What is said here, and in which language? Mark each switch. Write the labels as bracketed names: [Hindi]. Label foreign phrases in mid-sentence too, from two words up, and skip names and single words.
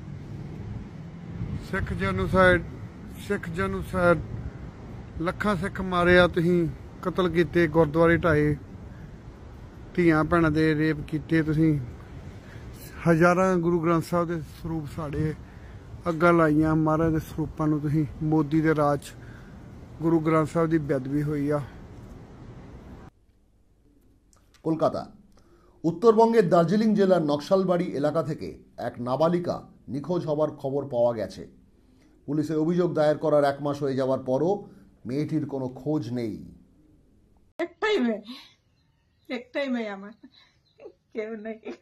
[Punjabi] ਸਿੱਖ ਜਨੂਸਾਈਡ ਲੱਖਾਂ ਸਿੱਖ ਮਾਰੇ ਆ, ਤੁਸੀਂ ਕਤਲ ਕੀਤੇ, ਗੁਰਦੁਆਰੇ ਢਾਏ, ਧੀਆਂ ਭੈਣਾਂ ਦੇ ਰੇਪ ਕੀਤੇ ਤੁਸੀਂ, ਹਜ਼ਾਰਾਂ ਗੁਰੂ ਗ੍ਰੰਥ ਸਾਹਿਬ ਦੇ ਸਰੂਪ ਸਾੜੇ, ਅੱਗਾਂ ਲਾਈਆਂ ਮਹਾਰਾਜ ਦੇ ਸਰੂਪਾਂ ਨੂੰ। ਤੁਸੀਂ ਮੋਦੀ ਦੇ ਰਾਜ ਗੁਰੂ ਗ੍ਰੰਥ ਸਾਹਿਬ ਦੀ ਬੇਅਦਬੀ ਹੋਈ ਆ। [Bangla] কলকাতা। উত্তরবঙ্গের দার্জিলিং জেলার নকশালবাড়ি এলাকা থেকে এক নাবালিকা নিখোঁজ হবার খবর পাওয়া গেছে। পুলিশে অভিযোগ দায়ের করার 1 মাস হয়ে যাওয়ার পরও মেয়েটির কোনো খোঁজ নেই। একটাই মেয়ে আমার, কেউ নেই।